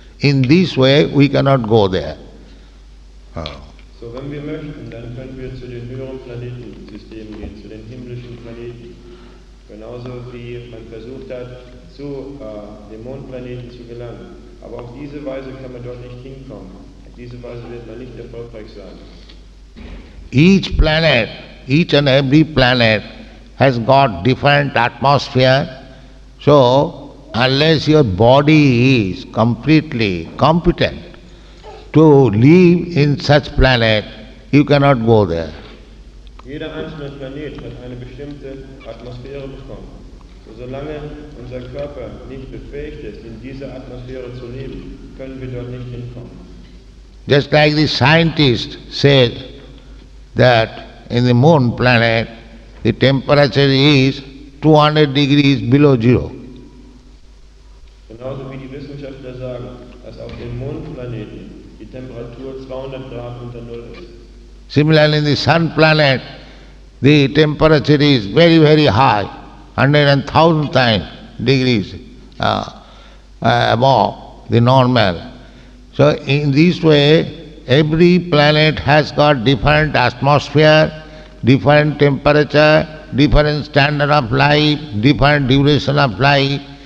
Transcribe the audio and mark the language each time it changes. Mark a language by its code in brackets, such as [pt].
[en] In this way, we cannot go there. [de] So, wenn wir möchten, dann können wir zu den höheren Planetensystemen gehen, zu den himmlischen Planeten. Genauso wie man versucht hat, zu dem Mondplaneten zu gelangen. Aber auf diese Weise kann man dort nicht hinkommen. Auf diese Weise wird man nicht erfolgreich sein. [en] Each planet, each and every planet has got different atmosphere. So, unless your body is completely competent to live in such planet, you cannot go there. [de] Jeder einzelne Planet hat eine bestimmte Atmosphäre bekommen. So, solange unser Körper nicht befähigt ist, in dieser Atmosphäre zu leben, können wir dort nicht hinkommen. [en] Just like the scientist said that in the moon planet, the temperature is 200 degrees below zero. [de] Genauso wie die Wissenschaftler sagen, dass auf dem Mondplaneten die Temperatur 200 Grad unter Null ist. [en] Similarly, in the sun planet, the temperature is very, very high, 100,000 times degrees above the normal. So in this way, every planet has got different atmosphere, different temperature, different standard of life, different duration of life.